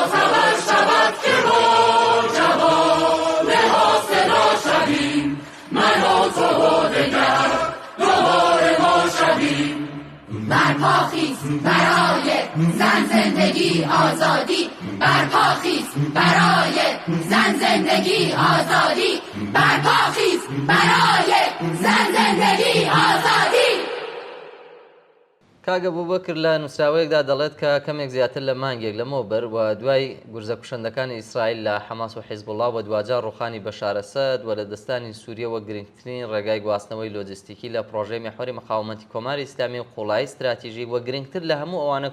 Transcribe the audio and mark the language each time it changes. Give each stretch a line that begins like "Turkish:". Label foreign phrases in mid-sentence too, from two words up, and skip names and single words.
Persian: تبر شود که با جوانه ها صدا شویم من و تو و دگر دوباره ما شویم برپاخیز برای زن زندگی آزادی برپاخیز برای زن زندگی آزادی برپاخیز برای زن زندگی آزادی
Central Kurdish: کاگە بوو بکر لە نووسراوەیەکدا دەڵێت کە کەمێک زیاتر لە مانگێک لەمەوە بەر و دوای گورزە کوشندەکانی ئیسرائیل لە حەماس و حیزبوڵڵا و دوجار ڕوخانی بەشار ئەسەد و لە دەستانی سووریەوە گرنگترین ڕێگای گواستنەوەی لۆجستیکی لە پرۆژەی مێحوەری مقاومەتی کۆماری ئیسلامی و قوڵایی استراتیژیک وە گرنگتر لە هەموو ئەوانە